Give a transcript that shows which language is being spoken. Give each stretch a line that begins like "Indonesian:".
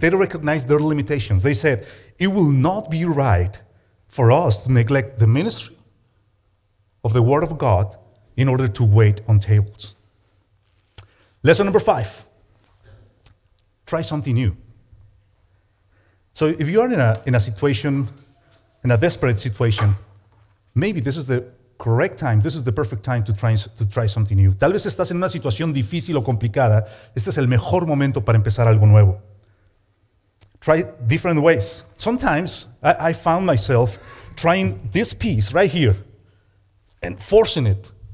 English: They recognized their limitations. They said, it will not be right for us to neglect the ministry of the Word of God in order to wait on tables. Lesson number 5. Try something new. So if you are in a situation, in a desperate situation, maybe this is the correct time, this is the perfect time to try something new.
Spanish: Tal vez estás en una situación difícil o complicada, este es el mejor momento para empezar algo nuevo.
English: Try different ways. Sometimes I found myself trying this piece right here and forcing it.